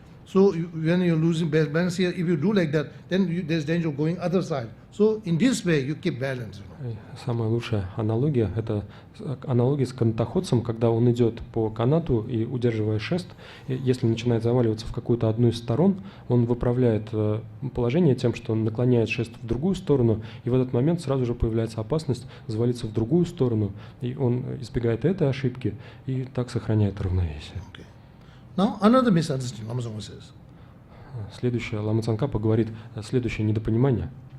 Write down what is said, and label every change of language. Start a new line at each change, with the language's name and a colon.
English: So when you're losing balance here, if you do like that, then there's danger of going other side. So in this way you keep balance.
Russian: Самая лучшая аналогия – это аналогия с канатоходцем, когда он идет по канату и, удерживая шест, если начинает заваливаться в какую-то одну из сторон, он выправляет положение тем, что он наклоняет шест в другую сторону, и в этот момент сразу же появляется опасность завалиться в другую сторону, и он избегает этой ошибки и так сохраняет равновесие.
English: Okay. Now another misunderstanding, Lama Tsongkhapa says.
Russian: Следующее, Лама Цонкапа говорит, следующее недопонимание.